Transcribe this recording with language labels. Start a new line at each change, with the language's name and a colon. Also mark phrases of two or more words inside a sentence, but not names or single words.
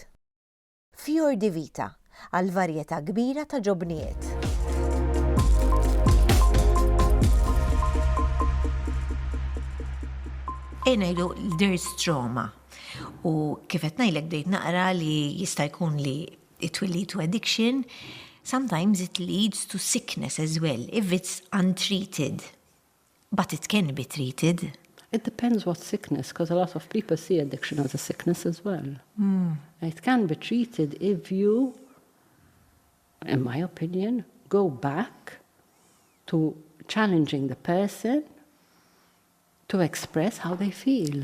Maltese: Fior di Vita, għal varjetà kbira ta' ġobnijiet.
English: Ngħidu there's trauma.
Maltese: U kif qed ngħidlek bdejt naqra li jista' jkun li
English: it will lead to addiction, sometimes it leads to sickness as well, if it's untreated. But it can be treated. It depends what sickness, because a lot of people see addiction as a sickness as well. It can be treated if you, in my opinion, go back to challenging the person to express how they feel.